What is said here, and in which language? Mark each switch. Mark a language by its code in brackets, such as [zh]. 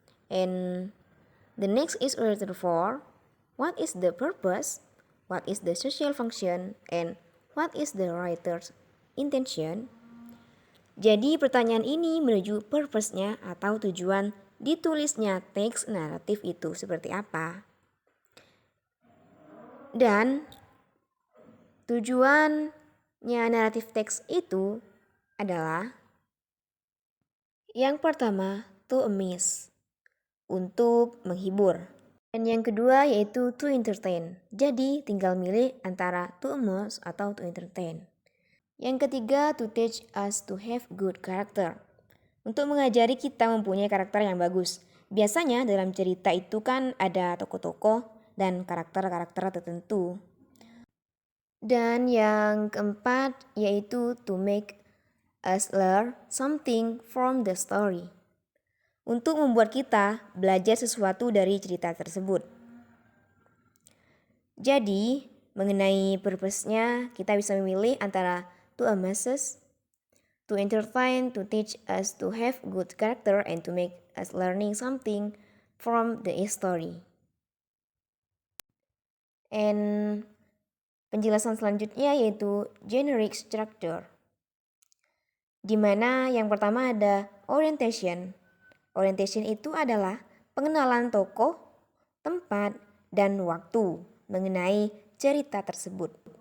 [en] And the next is written for. What is the purpose? What is the social function? And what is the writer's intention? [id] Jadi pertanyaan ini menuju purpose-nya atau tujuan ditulisnya teks naratif itu seperti apa. Dan tujuannya naratif teks itu adalah yang pertama [en] to amuse, [id] untuk menghibur. Dan yang kedua yaitu [en] to entertain. [id] Jadi tinggal milih antara to amuse atau to entertain. Yang ketiga [en] to teach us to have good character, [id] untuk mengajari kita mempunyai karakter yang bagus. Biasanya dalam cerita itu kan ada tokoh-tokoh dan karakter-karakter tertentu. Dan yang keempat yaitu [en] to make us learn something from the story, [id] untuk membuat kita belajar sesuatu dari cerita tersebut. Jadi mengenai purpose-nya kita bisa memilih antara [en] to amuse us, to entertain, to teach us to have good character, and to make us learning something from the story. [id] And penjelasan selanjutnya yaitu generic structure, di mana yang pertama ada orientation. Orientation itu adalah pengenalan tokoh, tempat, dan waktu mengenai cerita tersebut.